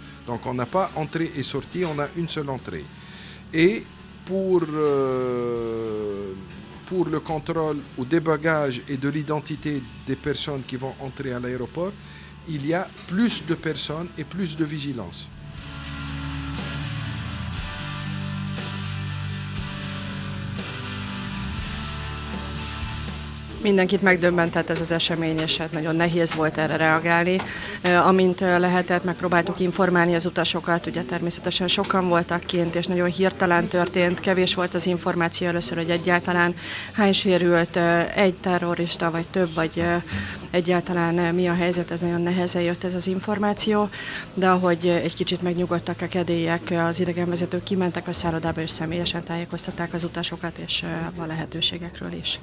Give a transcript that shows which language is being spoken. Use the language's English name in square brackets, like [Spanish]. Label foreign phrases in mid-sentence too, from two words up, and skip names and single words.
[French] Donc on n'a pas entrée et sortie, on a une seule entrée. Et pour le contrôle ou des bagages et de l'identité des personnes qui vont entrer à l'aéroport, il y a plus de personnes et plus de vigilance. [Hungarian] Mindenkit megdöbbentett ez az esemény, és hát nagyon nehéz volt erre reagálni. Amint lehetett, megpróbáltuk informálni az utasokat, ugye természetesen sokan voltak kint, és nagyon hirtelen történt, kevés volt az információ először, hogy egyáltalán hány sérült, egy terrorista, vagy több, vagy egyáltalán mi a helyzet, ez nagyon nehezen jött ez az információ, de ahogy egy kicsit megnyugodtak a kedélyek, az idegenvezetők kimentek a szállodába, és személyesen tájékoztatták az utasokat, és a lehetőségekről is.